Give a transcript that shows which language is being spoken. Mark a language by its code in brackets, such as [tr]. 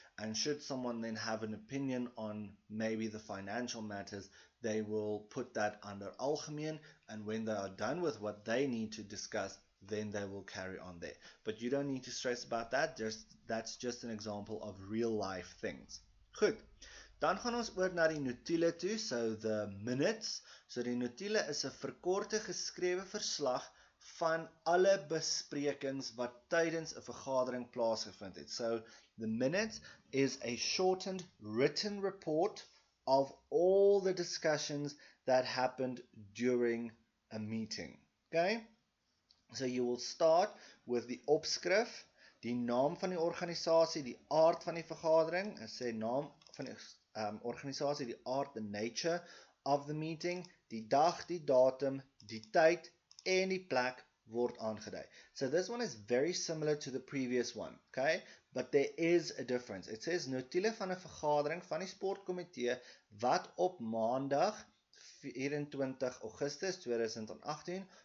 [en] And should someone then have an opinion on maybe the financial matters, they will put that under algemeen, and when they are done with what they need to discuss, then they will carry on there. But you don't need to stress about that. That's just an example of real life things. [af] Goed. Dan gaan ons oor na die notule toe, [en] so the minutes. [af] So die notule is 'n verkorte geskrewe verslag van alle besprekings wat tydens 'n vergadering plaasgevind het. [en] So the minutes is a shortened written report of all the discussions that happened during a meeting. Okay? So you will start with the opskrif, [af] die naam van die organisasie, die aard van die vergadering, ek sê naam van die organisasie, die aard, [en] the nature of the meeting, [af] die dag, die datum, die tyd en die plek word aangedui. [en] So this one is very similar to the previous one, okay? But there is a difference. It says [af] notule van 'n vergadering van die sportkomitee wat op maandag 24 Augustus 2018